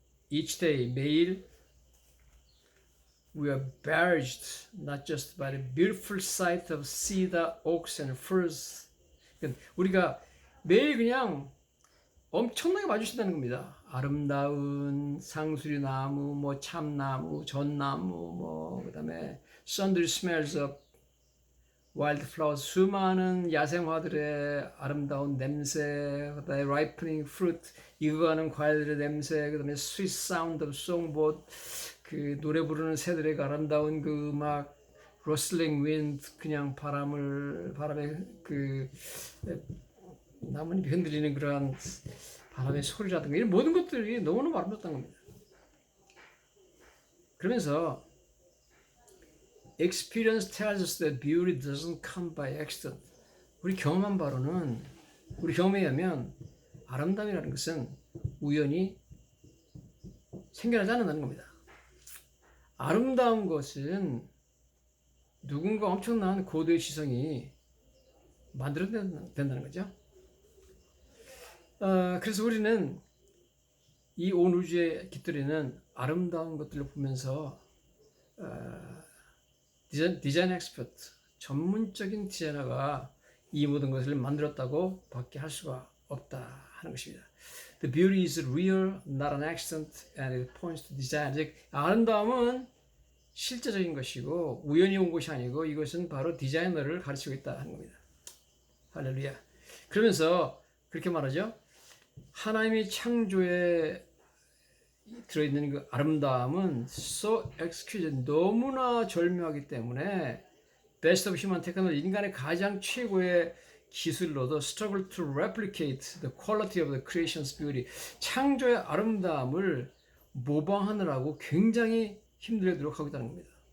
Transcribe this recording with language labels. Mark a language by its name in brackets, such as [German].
[English] Each day, [Korean] 매일 [English] we are barraged not just by the beautiful sight of cedar, oaks and firs. [Korean] 우리가 매일 그냥 엄청나게 마주친다는 겁니다. 아름다운 상수리 나무, 뭐 참나무, 전나무, 뭐 그다음에 [English] sundry smells of wildflowers, [Korean] 수많은 야생화들의 아름다운 냄새, 그다음에 [English] ripening fruit, [Korean] 익어가는 과일들의 냄새, 그다음에 [English] sweet sound of songbird, [Korean] 그 노래 부르는 새들의 그 아름다운 그 음악, [English] rustling wind, [Korean] 그냥 바람의 그 나뭇잎이 흔들리는 그러한 바람의 소리라든가 이런 모든 것들이 너무너무 아름답다는 겁니다. 그러면서 [English] experience tells us that beauty doesn't come by accident. [Korean] 우리 경험한 바로는, 우리 경험에 의하면 아름다움이라는 것은 우연히 생겨나지 않는다는 겁니다. 아름다운 것은 누군가 엄청난 고도의 지성이 만들어낸다는 거죠. 그래서 우리는 이 온 우주에 깃들이는 아름다운 것들을 보면서 디자인 엑스퍼트, 전문적인 디자이너가 이 모든 것을 만들었다고 밖에 할 수가 없다 하는 것입니다. [English] The beauty is real, not an accident, and it points to design. [Korean] 즉, 아름다움은 실제적인 것이고 우연히 온 것이 아니고 이것은 바로 디자이너를 가르치고 있다 하는 겁니다. 할렐루야. 그러면서 그렇게 말하죠. 하나님의 창조에 들어있는 그 아름다움은 [English] so exquisite, [Korean] 너무나 절묘하기 때문에 [English] best of human technology, [Korean] 인간의 가장 최고의 기술로도 [English] struggle to replicate the quality of the creation's beauty, [Korean] 창조의 아름다움을 모방하느라고 굉장히 힘들게 노력하고 있다는 겁니다.